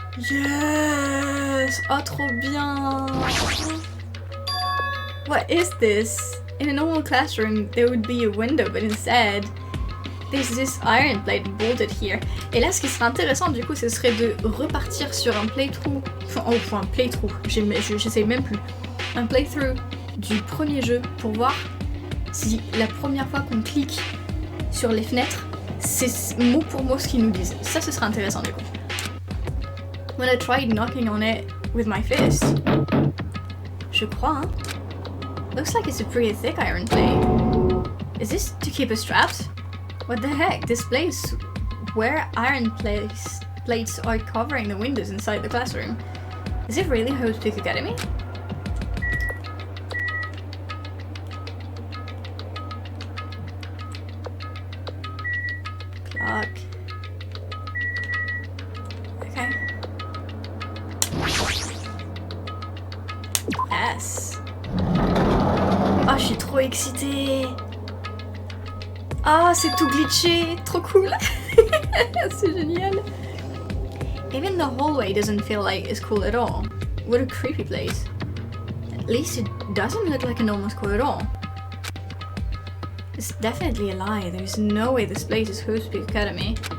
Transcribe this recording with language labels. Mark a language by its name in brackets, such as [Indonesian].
[French] Yes! Oh, trop bien! [English] What is this? In a normal classroom, there would be a window, but instead, there's this iron plate bolted here. [French] Et là, ce qui serait intéressant, du coup, ce serait de repartir sur un playthrough. Enfin, un playthrough. J'essaie même plus. Un playthrough du premier jeu pour voir si la première fois qu'on clique sur les fenêtres, c'est mot pour mot ce qu'ils nous disent. Ça, ce serait intéressant, du coup. [English] When I tried knocking on it with my fist. [French] Je crois, hein. [English] Looks like it's a pretty thick iron plate. Is this to keep us trapped? What the heck? This place where iron plates are covering the windows inside the classroom. Is it really Hope's Peak Academy? Clock. Okay. [French] Yes. Oh, je suis trop excitée. Ah, c'est tout glitché, trop cool. C'est génial. [English] Even the hallway doesn't feel like it's cool at all. What a creepy place. At least it doesn't look like a normal school at all. It's definitely a lie. There's no way this place is Hope's Peak Academy.